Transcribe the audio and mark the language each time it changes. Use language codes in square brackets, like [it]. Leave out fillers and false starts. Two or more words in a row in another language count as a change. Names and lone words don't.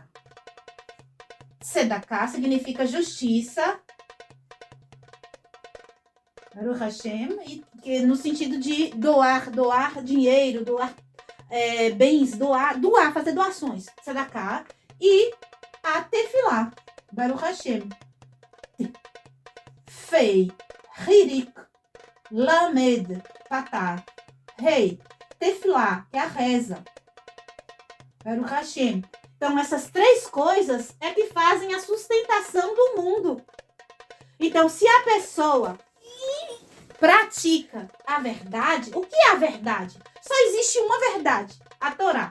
[pt] Tzedakah significa justiça. [he] ברוך השם, [pt] e que no sentido de doar dinheiro, doar bens, doar, fazer doações, tzedakah, e a tefilá, [he] ברוך השם, פא, חיריק, למד, פתח, [pt] rei, tefilá, é a reza, [he] ברוך השם. [pt] Então essas 3 coisas é que fazem a sustentação do mundo. Então se a pessoa pratica a verdade. O que é a verdade? Só existe uma verdade. A Torá.